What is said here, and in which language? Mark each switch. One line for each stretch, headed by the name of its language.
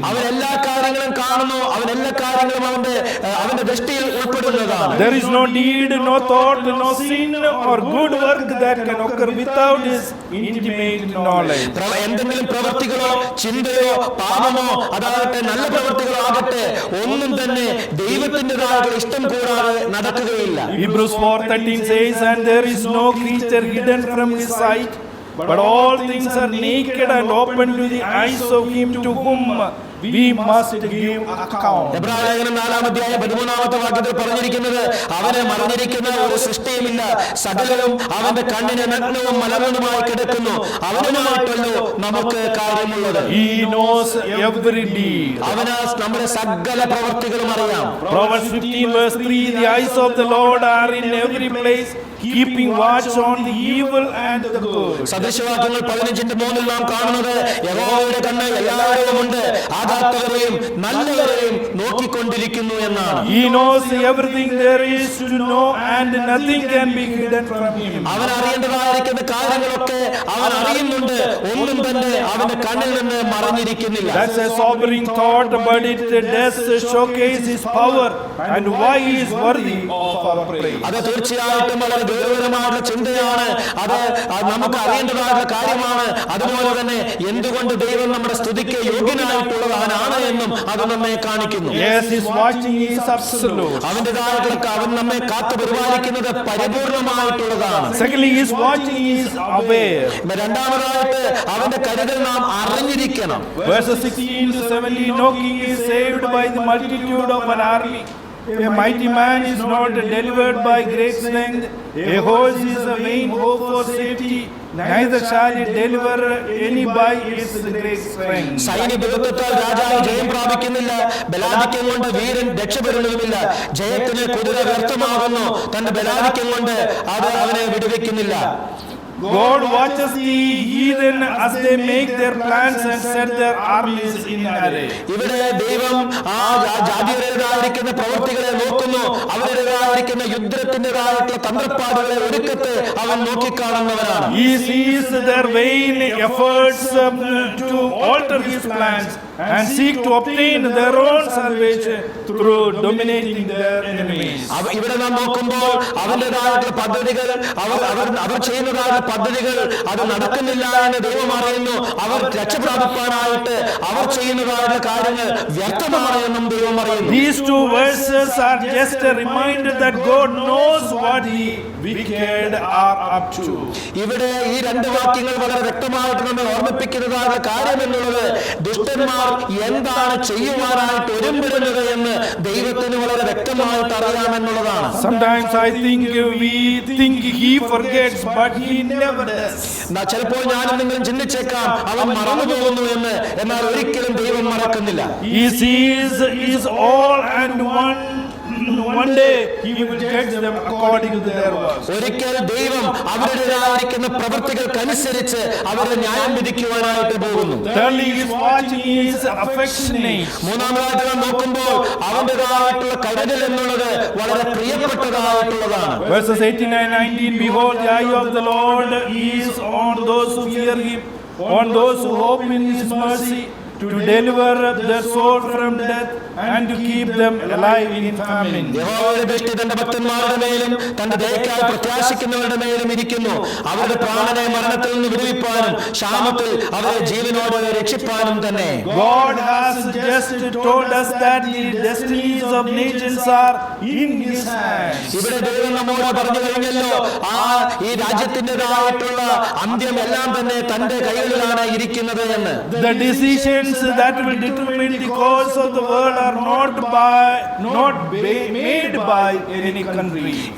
Malayalam: അവൻ എല്ലാ കാര്യങ്ങളും കാണുന്നു. അവൻ എല്ലാ കാര്യങ്ങളും അവന്റെ ദൃഷ്ടിയിൽ ഉൾപ്പെടുന്നതാണ്.
English: There is no deed, no thought, no sin or good work that can occur without his intimate knowledge.
Malayalam: എന്തെങ്കിലും പ്രവൃത്തികളോ ചിന്തയോ പാപമോ അതാകട്ടെ നല്ല പ്രവൃത്തികളോ ആകട്ടെ ഒന്നും തന്നെ ദൈവത്തിൻ്റെതായ ഇഷ്ടം കൂടാതെ നടക്കുകയില്ല.
English: Hebrews 4:13 says, and there is no creature hidden from his sight, but all things are naked and open to the eyes of him to whom we must give account.
Malayalam: എബ്രായലേഖനം 4-13 വാക്യത്തിൽ പറഞ്ഞിരിക്കുന്നത്, അവനെ മറഞ്ഞിരിക്കുന്ന ഒരു സൃഷ്ടിയുമില്ല, സകലവും അവന്റെ കണ്ണിന് നഗ്നവും മലർന്നതുമായി കിടക്കുന്നു. അവനുമായിട്ടല്ലോ നമുക്ക് കാര്യമുള്ളത്.
English: He knows every deed.
Malayalam: അവന് നമ്മുടെ സകല പ്രവൃത്തികളും അറിയാം.
English: Proverbs 15:3, the eyes of the Lord are in every place, keeping watch on the evil and the good.
Malayalam: സദൃശവാക്യങ്ങൾ 15:3 നാം കാണുന്നത്, യഹോവയുടെ കണ്ണ് എല്ലാവരും ഉണ്ട്, ആകാത്തവരെയും നല്ലവരെയും നോക്കിക്കൊണ്ടിരിക്കുന്നു എന്നാണ്.
English: He knows everything there is to know, and nothing can be hidden from him.
Malayalam: അവൻ അറിയേണ്ടതായിരിക്കുന്ന കാര്യങ്ങളൊക്കെ അവൻ അറിയുന്നുണ്ട്, ഒന്നും തന്നെ അവന്റെ കണ്ണിൽ നിന്ന് മറഞ്ഞിരിക്കുന്നില്ല.
English: That's a sobering thought, but it does showcase his power and why he is worthy of our praise.
Malayalam: അത് തീർച്ചയായിട്ടും വളരെ ഗൗരവമായിട്ടുള്ള ചിന്തയാണ്. അത് നമുക്ക് അറിയേണ്ടതായിട്ടുള്ള കാര്യമാണ്. അതുപോലെ തന്നെ എന്തുകൊണ്ട് ദൈവം നമ്മുടെ സ്തുതിക്ക് യോഗ്യനായിട്ടുള്ളവനാണ് എന്നും അത് നമ്മെ കാണിക്കുന്നു.
English: Yes, his watching is absolute.
Malayalam: അവന്റേതായിട്ടുള്ള അവൻ നമ്മെ കാത്തു പരിപാലിക്കുന്നത് പരിപൂർണമായിട്ടുള്ളതാണ്.
English: Secondly, his watching is aware.
Malayalam: രണ്ടാമതായിട്ട് അവന്റെ കരുതൽ നാം അറിഞ്ഞിരിക്കണം.
English: Verses 16 to 17, no king is saved by the multitude of an army. A mighty man is not delivered by great strength. A horse is a vain hope for safety. Neither shall it deliver any by its great strength.
Malayalam: സൈന്യബലത്താൽ രാജാവ് ജയം പ്രാപിക്കുന്നില്ല, ബലാധിക്യം കൊണ്ട് വീരൻ രക്ഷപ്പെടുന്നതുമില്ല. ജയത്തിന് കുതിര വ്യർത്ഥമാകുന്നു, തന്റെ ബലാധിക്യം കൊണ്ട് അത് അവനെ വിടുവിക്കുന്നില്ല.
English: God watches the heathen as they make their plans and set their armies in array.
Malayalam: ഇവിടെ ദൈവം ആ ജാതിയുടേതായിരിക്കുന്ന പ്രവൃത്തികളെ നോക്കുന്നു. അവരുടേതായിരിക്കുന്ന യുദ്ധത്തിൻ്റെതായിട്ടുള്ള തന്ത്രപ്പാടുകളെ ഒരുക്കത്തെ അവൻ നോക്കിക്കാണുന്നവനാണ്.
English: He sees their vain efforts to alter his plans and seek to obtain their own salvation through dominating their enemies.
Malayalam: ഇവിടെ നാം നോക്കുമ്പോൾ അവന്റേതായിട്ടുള്ള പദ്ധതികൾ അവർ ചെയ്യുന്നതായ പദ്ധതികൾ അത് നടക്കുന്നില്ല എന്ന് ദൈവം അറിയുന്നു. അവർ രക്ഷപ്രാപിക്കാനായിട്ട് അവർ ചെയ്യുന്നതായ കാര്യങ്ങൾ വ്യർത്ഥമാണ് എന്നും ദൈവം അറിയുന്നു.
English: These two verses are just a reminder that God knows what the wicked are up to.
Malayalam: ഇവിടെ ഈ രണ്ട് വാക്യങ്ങൾ വളരെ വ്യക്തമായിട്ട് നമ്മെ ഓർമ്മിപ്പിക്കുന്നതായ കാര്യം എന്നുള്ളത്, ദുഷ്ടന്മാർ എന്താണ് ചെയ്യുവാനായിട്ട് ഒരുമ്പെടുന്നത് എന്ന് ദൈവത്തിന് വളരെ വ്യക്തമായിട്ട് അറിയാമെന്നുള്ളതാണ്.
English: Sometimes I think we think he forgets, but he never does.
Malayalam: ചിലപ്പോൾ ഞാനും നിങ്ങളും ചിന്തിച്ചേക്കാം അവൻ മറന്നു പോകുന്നു എന്ന്, എന്നാൽ ഒരിക്കലും ദൈവം മറക്കുന്നില്ല.
English: He sees is all, and one day he will judge them according to their works.
Malayalam: ഒരിക്കൽ ദൈവം അവരുടേതായിരിക്കുന്ന പ്രവൃത്തികൾക്കനുസരിച്ച് അവരെ ന്യായം വിധിക്കുവാനായിട്ട് പോകുന്നു.
English: Thirdly, his watching is affectionate.
Malayalam: മൂന്നാമതായിട്ട് നാം നോക്കുമ്പോൾ അവന്റേതായിട്ടുള്ള കരുതൽ എന്നുള്ളത് വളരെ പ്രിയപ്പെട്ടതായിട്ടുള്ളതാണ്.
English: Verses 18 and 19, behold, the eye of the Lord is on those who fear him, on those who hope in his mercy, to deliver their soul from death and to keep them alive in famine.
Malayalam: യഹോവയുടെ ദൃഷ്ടി തന്റെ ഭക്തന്മാരുടെ മേലും തന്റെ ദയക്കായി പ്രത്യാശിക്കുന്നവരുടെ മേലും ഇരിക്കുന്നു. അവരുടെ പ്രാണനെ മരണത്തിൽ നിന്ന് വിടുവിപ്പാനും ക്ഷാമത്തിൽ അവരെ ജീവനോടെ രക്ഷിപ്പാനും തന്നെ.
English: God has just told us that the destinies of nations are in His hands.
Malayalam: ഇവിടെ ദൈവം നമ്മോട് പറഞ്ഞു കഴിഞ്ഞല്ലോ, ഈ രാജ്യത്തിൻ്റെതായിട്ടുള്ള അന്ത്യം എല്ലാം തന്നെ തന്റെ കൈകളിലാണ് ഇരിക്കുന്നത് എന്ന്.
English: The decisions that will determine the course of the world are not made by any country.